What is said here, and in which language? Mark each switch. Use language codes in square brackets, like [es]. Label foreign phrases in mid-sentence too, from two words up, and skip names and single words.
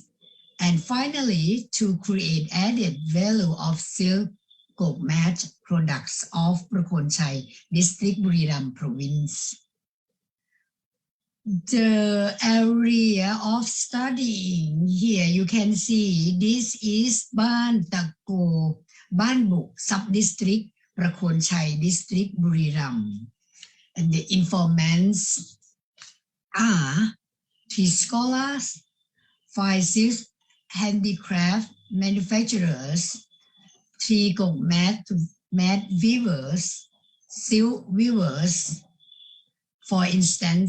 [en] And finally, to create added value of silk gold mat products of Prakhon Chai District, Buriram Province. the area of studying here you can see this is บ้านตะโกบ้านบุก sub-district ประโคนชัย district บุรีรัมย์ and the informants are 3 scholars 5 silk handicraft manufacturers 3 กง mat weavers silk weavers for instance.